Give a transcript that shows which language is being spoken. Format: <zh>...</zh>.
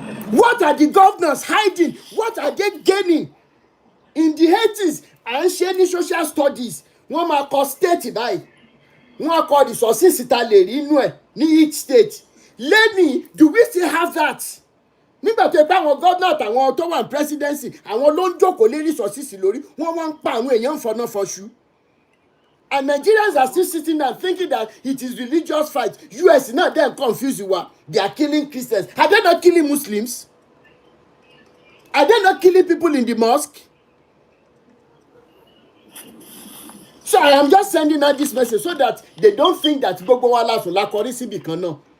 <en>What are the governors hiding? What are they gaining? In the 80s,</en> <yo>à ń ṣe ní</yo> <en>social studies.</en> <yo>Wọ́n máa kọ state báyìí. Wọ́n á kọ resources tá lè rí inú ẹ̀ ní</yo> <en>each state. Lẹ́ni, do we still have that?</en> <yo>Nígbà tó pé àwọn gómìnà àtàwọn tó wà ní presidency àwọn ló ń jókòó lé resources lórí wọ́n wá ń pa àwọn èèyàn fọnà fọṣú.</yo> <en>And Nigerians are still sitting there thinking that it is religious fight. US náà then confuse you. They are killing Christians. Are they not killing Muslims? Are they not killing people in the mosque? So I am just sending out this message so that they don't think that</en> <yo>gbogbo wa la sùn la kọrí síbì kan náà.</yo>